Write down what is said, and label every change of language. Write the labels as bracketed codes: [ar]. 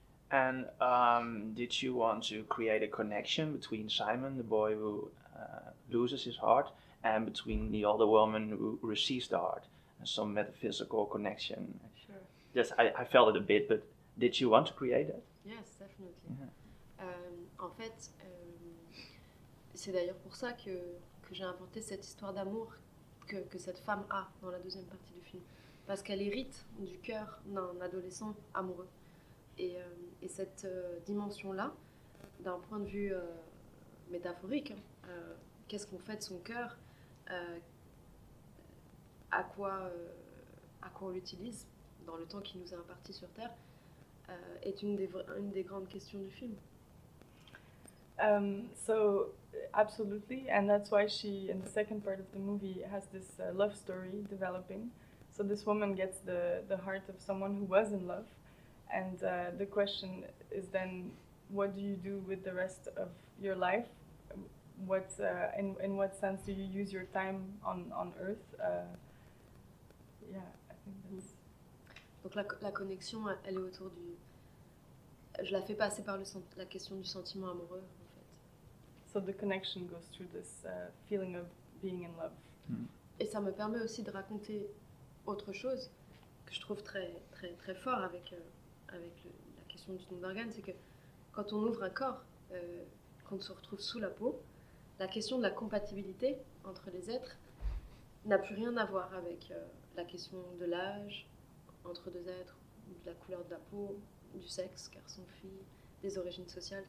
[en] And did you want to create a connection between Simon, the boy who loses his heart, and between the older woman who receives the heart? And some metaphysical connection. Sure. Yes, I felt it a bit, but did you want to create that? Yes, definitely. Yeah. [fr] En fait, c'est d'ailleurs pour ça que j'ai inventé cette histoire d'amour que cette femme a dans la deuxième partie du film. Parce qu'elle hérite du cœur d'un adolescent amoureux. Et cette dimension-là, d'un point de vue métaphorique, qu'est-ce qu'on fait de son cœur, à quoi on l'utilise dans le temps qui nous est imparti sur Terre, est une des grandes questions du film. [en] So absolutely, and that's why she, in the second part of the movie, has this love story developing. So this woman gets the heart of someone who was in love, and the question is then, what do you do with the rest of your life? What in what sense do you use your time on Earth? Yeah, I think that's. [fr] Donc la connexion, elle est autour du... Je la fais passer par la question du sentiment amoureux, en fait. [en] So the connection goes through this feeling of being in love. [fr] Et ça me permet aussi de raconter autre chose que je trouve très, très, très fort avec la question du don d'organes, c'est que quand on ouvre un corps, qu'on se retrouve sous la peau, la question de la compatibilité entre les êtres n'a plus rien à voir avec la question de l'âge entre deux êtres, de la couleur de la peau, du sexe, garçon-fille, des origines sociales.